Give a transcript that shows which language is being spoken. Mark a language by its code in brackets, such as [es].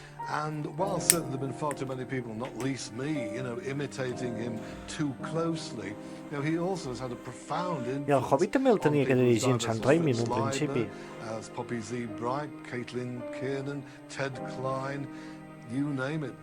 [en] And while certainly there have been far too many people, not least me, imitating him too closely, he also has had a profound influence. [ca] I el Hobbit també el tenia que dirigir en Sam Raimi en un principi. [en] Poppy Z. Bright, Caitlin Kiernan, Ted Klein, you name it.